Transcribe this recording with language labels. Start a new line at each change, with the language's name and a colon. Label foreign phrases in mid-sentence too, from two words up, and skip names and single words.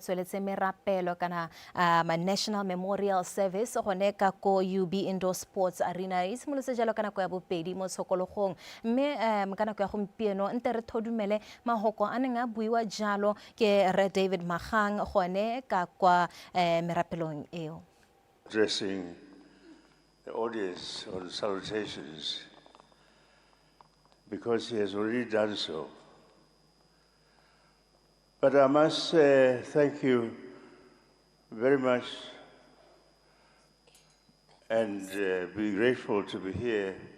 Tswana: tsweletse merapelo kana National Memorial Service gone ka ko UB Indoor Sports Arena e simolotse jalo ka nako ya bobedi mo tshokologong mme ka nako ya gompieno nte re thodumele mahoko a neng a buiwa jalo ke Re David Magang gone ka kwa merapelong eo.
English: Addressing the audience on salutations because he has already done so. But I must thank you very much and be grateful to be here